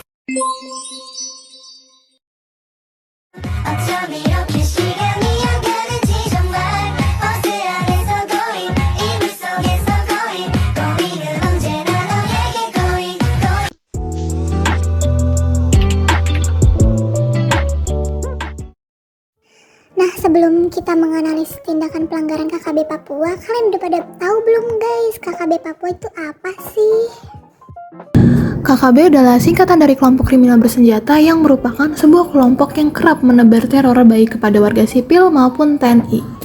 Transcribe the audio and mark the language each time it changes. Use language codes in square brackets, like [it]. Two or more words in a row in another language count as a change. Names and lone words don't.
[ko] 어쩜 이렇게 시간이 안 가는지 정말 버스 안에서 고인 이불 속에서 고인 고민은 언제나 너에게 고인 [id] Nah, sebelum kita menganalisis tindakan pelanggaran KKB Papua, kalian udah pada tahu belum guys, KKB Papua itu apa sih? KKB adalah singkatan dari kelompok kriminal bersenjata yang merupakan sebuah kelompok yang kerap menebar teror baik kepada warga sipil maupun TNI.